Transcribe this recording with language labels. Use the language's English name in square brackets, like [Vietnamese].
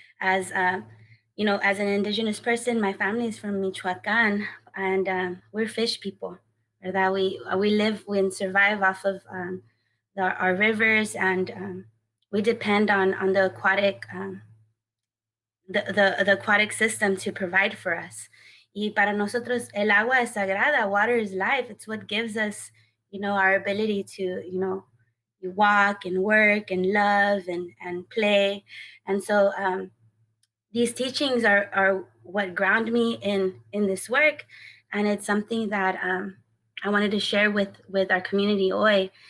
[English] As as an indigenous person, my family is from Michoacan, and we're fish people. Or that we live and survive off of our rivers, and we depend on the aquatic the aquatic system to provide for us. [Spanish] Y para nosotros el agua es sagrada. [English] Water is life. It's what gives us, our ability to, walk and work and love and play. And so these teachings are what ground me in this work, and it's something that I wanted to share with our community [Spanish] hoy.